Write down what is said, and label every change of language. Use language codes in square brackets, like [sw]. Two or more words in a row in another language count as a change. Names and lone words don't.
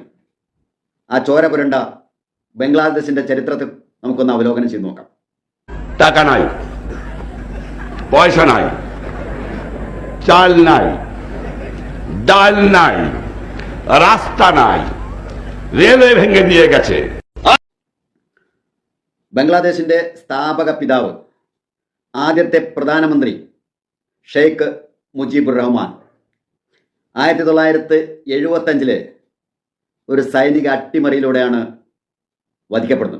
[ml] ആ ചോര പുരണ്ട ബംഗ്ലാദേശിന്റെ ചരിത്രത്തെ നമുക്കൊന്ന് അവലോകനം ചെയ്ത് നോക്കാം. [bn] টাকা নাই, পয়সা নাই, চাল নাই, ডাল নাই, রাস্তা নাই, রেলওয়ে ভেঙে দিয়ে গেছে. [ml] ബംഗ്ലാദേശിന്റെ സ്ഥാപക പിതാവ്, ആദ്യത്തെ പ്രധാനമന്ത്രി ഷെയ്ഖ് മുജീബുർ റഹ്മാൻ 1975 ഒരു സൈനിക അട്ടിമറിയിലൂടെയാണ് വധിക്കപ്പെടുന്നത്.